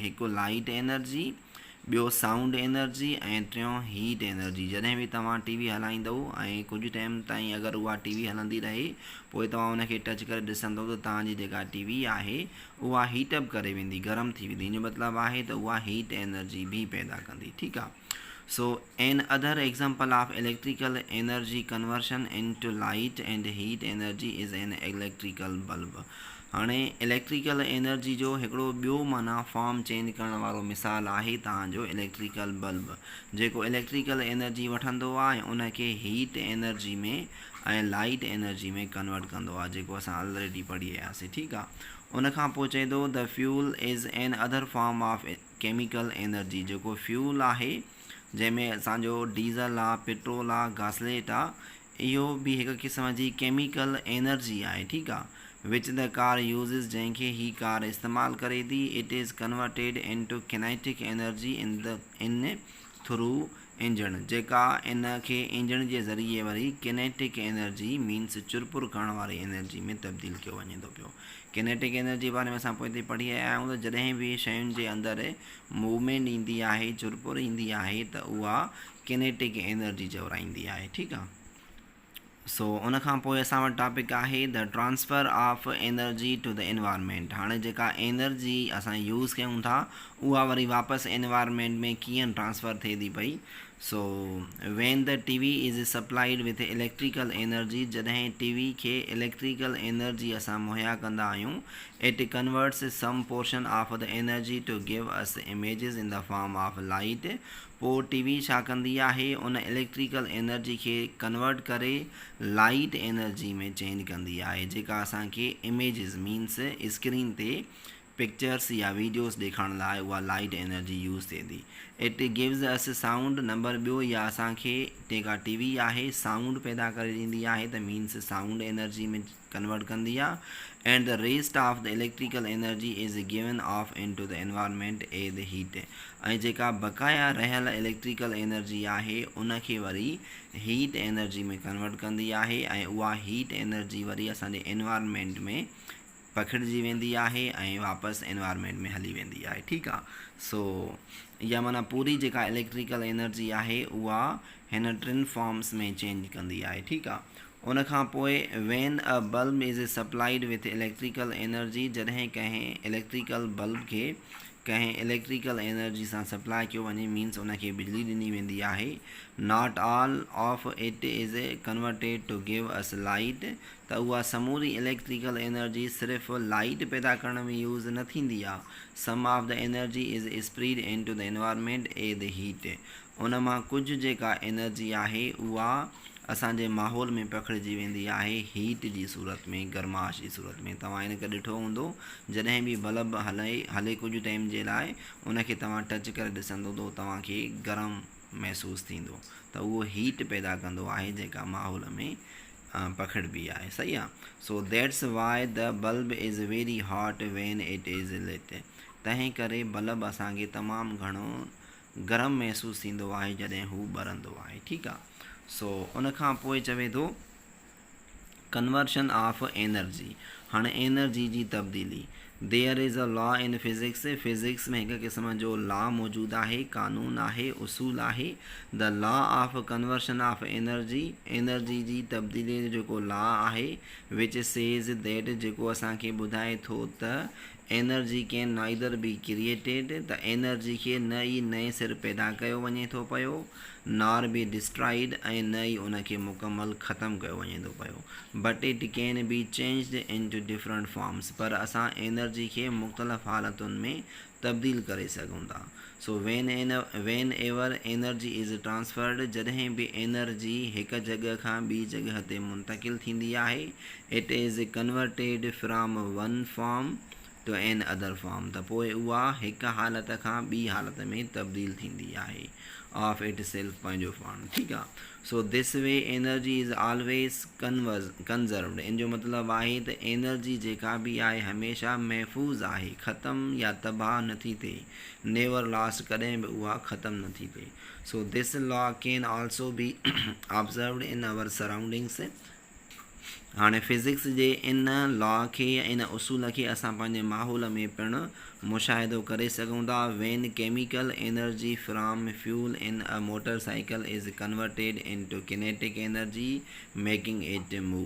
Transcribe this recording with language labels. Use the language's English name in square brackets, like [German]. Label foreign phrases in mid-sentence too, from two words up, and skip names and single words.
[Sindhi] हिकु [English] light energy, [Sindhi] ॿियो [English] sound energy [Sindhi] ऐं टियों [English] heat energy. [Sindhi] जॾहिं बि तव्हां टीवी हलाईंदव ऐं कुझु टाइम ताईं अगरि उहा टीवी हलंदी रहे, पोइ तव्हां उनखे टच करे ॾिसंदव त तव्हांजी जेका टीवी आहे उहा हीटअप करे वेंदी, गरम थी वेंदी। इन जो मतिलबु आहे त उहा [English] heat energy [Sindhi] बि पैदा कंदी। ठीकु आहे। [English] So an other example of electrical energy conversion in to light and heat energy is an electrical bulb. [Sindhi] हाणे [English] electrical energy [Sindhi] जो हिकिड़ो ॿियो माना [English] form change [Sindhi] करण वारो मिसाल आहे तव्हांजो [English] electrical bulb, [Sindhi] जेको [English] electrical energy [Sindhi] वठंदो आहे ऐं उनखे [English] heat energy [Sindhi] में ऐं [English] light energy [Sindhi] में कन्वर्ट कंदो आहे, जेको असां ऑलरेडी पढ़ी आयासीं। ठीकु आहे। उनखां पोइ चए थो [English] The fuel is an other form of chemical energy. [Sindhi] जेको फ्यूल आहे जंहिंमें असांजो डीज़ल आहे, पेट्रोल आहे, गासलेट आहे, इहो बि हिकु क़िस्म जी [English] chemical energy [Sindhi] आहे। ठीकु आहे। [English] which the car uses, [Sindhi] जंहिंखे ही कार इस्तेमालु करे थी, [English] It is converted in to kinetic energy in through engine. [Sindhi] जेका इन खे इंजन जे ज़रिए वरी [English] kinetic energy [Sindhi] मीन्स चुरपुर करण वारी एनर्जी में तब्दील कयो वञे थो पियो। [English] kinetic energy [Sindhi] जे बारे में असां पोइ पढ़ी आया आहियूं त जॾहिं बि शयुनि जे अंदरि मूवमेंट ईंदी आहे, चुरपुर ईंदी आहे, त उहा [English] kinetic energy [Sindhi] चवराईंदी आहे। ठीकु आहे। सो उन खां पोइ असां वटि टॉपिक आहे [English] the transfer of energy to the environment. [Sindhi] हाणे जेका एनर्जी असां यूज़ कयूं था उहा वरी वापसि एनवायरमेंट में कीअं ट्रांसफ़र थिए थी पई। [English] So when the TV is supplied with electrical energy, [Sindhi] जॾहिं टीवी खे [English] electrical energy [Sindhi] असां मुहैया कंदा आहियूं, [English] It converts some portion of the energy to give us images in the form of light. [Sindhi] पोइ टीवी छा कंदी आहे, उन [English] electrical energy [Sindhi] खे कन्वर्ट करे [English] light energy [Sindhi] में चेंज कंदी आहे, जेका असांखे [English] images means screen [Sindhi] ते पिक्चर्स या वीडियोस ॾेखारण लाइ उहा [English] light energy use [Sindhi] थिए थी। [English] It gives us sound. [Sindhi] नंबर ॿियो, या असांखे जेका टीवी आहे साउंड पैदा करे ॾींदी आहे, त [English] means sound energy [Sindhi] में कन्वर्ट कंदी आहे। [English] And the rest of the electrical energy is given off in to the environment as the heat. [Sindhi] ऐं जेका बक़ाया रहियल [English] electrical energy [Sindhi] आहे उनखे वरी [English] heat energy [Sindhi] में कन्वर्ट कंदी आहे, ऐं उहा [English] heat energy [Sindhi] वरी असांजे एनवायरमेंट में पखिड़िजी वेंदी आहे ऐं वापसि एनवायरमेंट में हली वेंदी आहे। ठीकु आहे। सो इहा माना पूरी जेका [English] electrical energy [Sindhi] आहे उहा हिन टिनि फॉर्म्स में चेंज कंदी आहे। ठीकु आहे। उन खां पोइ [English] when a bulb is supplied with electrical energy, [Sindhi] जॾहिं कंहिं [English] electrical bulb [Sindhi] खे कंहिं [English] electrical energy [Sindhi] सां सप्लाई कयो वञे, मीन्स उनखे बिजली ॾिनी वेंदी आहे। [English] Not all of it is converted to give us light, [Sindhi] त उहा समूरी [English] electrical energy [Sindhi] सिर्फ़ु लाइट पैदा करण में यूज़ न थींदी आहे। [English] Some of the energy is spread in to the environment as the heat. [Sindhi] उन मां कुझु जेका एनर्जी आहे उहा असांजे माहौल में पखिड़िजी वेंदी आहे हीट जी सूरत में, गर्माश जी सूरत में। तव्हां हिनखे ॾिठो हूंदो, जॾहिं बि बल्ब हले कुझु टाइम जे लाइ, उनखे तव्हां टच करे ॾिसंदो त तव्हांखे गरम महसूसु थींदो, त उहो हीट पैदा कंदो आहे जेका माहौल में पखिड़िबी आहे। सही आहे। [English] So that's why the bulb is very hot when it is lit. [Sindhi] तंहिं करे बल्ब असांखे तमामु घणो गरम महसूसु थींदो आहे जॾहिं हू ॿरंदो आहे। ठीकु आहे। सो उन खां पोइ चवे थो [English] conversion of energy. [Sindhi] हाणे एनर्जी जी तब्दीली। [English] There is a law in physics. [Sindhi] फिज़िक्स में हिकु क़िस्म जो लॉ मौजूदु आहे, कानून आहे, उसूल आहे। [English] The law of conversion of energy. [Sindhi] एनर्जी जी तब्दीली जो जेको लॉ आहे, [English] which says that, [Sindhi] जेको असांखे ॿुधाए थो त [English] energy can neither be created, [Sindhi] त एनर्जी खे न ई नए सिर पैदा कयो वञे थो पियो, [English] nor be destroyed, [Sindhi] ऐं न ई उनखे मुकमल ख़तमु कयो वञे थो पियो, [English] But it can be changed in to different forms. [Sindhi] पर असां एनर्जी खे मुख़्तलिफ़ हालतुनि में तब्दील करे सघूं था। [English] So when ever energy is transferred, [Sindhi] जॾहिं बि एनर्जी हिकु जॻह खां ॿी जॻह ते मुंतक़िल थींदी आहे, [English] It is converted from one form to an other form, [Sindhi] त पोइ उहा हिकु हालत खां ॿी हालत में तब्दील थींदी आहे [English] of it self, [Sindhi] पंहिंजो पाण। ठीकु आहे। [English] So this way energy is always conserved. [Sindhi] इन जो मतिलबु आहे त एनर्जी जेका बि आहे हमेशह महफ़ूज़ आहे, ख़तमु या तबाह नथी थिए, [English] never lost, [Sindhi] कॾहिं बि उहा ख़तमु नथी थिए। [English] So this law can also be observed in our surroundings. [Sindhi] हाणे फिज़िक्स जे इन लॉ खे, इन उसूल खे असां पंहिंजे माहौल में पिणु मुशाहिदो करे सघूं था। [English] When chemical energy from fuel in a motor cycle is converted in to kinetic energy making it move.